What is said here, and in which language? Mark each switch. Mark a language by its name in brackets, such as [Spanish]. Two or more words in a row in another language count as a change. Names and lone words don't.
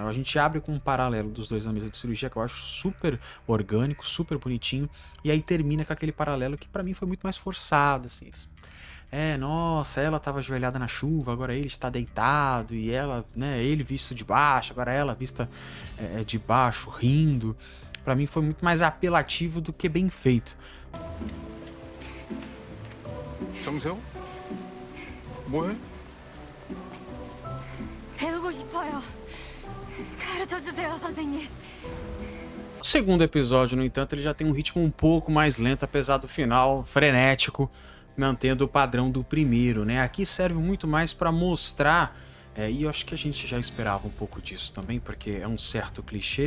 [Portuguese] A gente abre com um paralelo dos dois na mesa de cirurgia, que eu acho super orgânico, super bonitinho, e aí termina com aquele paralelo que pra mim foi muito mais forçado, assim. Nossa, ela tava ajoelhada na chuva, agora ele está deitado, e ela, né, ele visto de baixo, agora ela vista de baixo, rindo. Pra mim foi muito mais apelativo do que bem feito. [Korean] 정세호? 뭐해? 배우고 싶어요. 가르쳐주세요, 선생님. [Portuguese] O segundo episódio, no entanto, ele já tem um ritmo um pouco mais lento, apesar do final frenético, mantendo o padrão do primeiro, né? Aqui serve muito mais para mostrar, e eu acho que a gente já esperava um pouco disso também, porque é um certo clichê.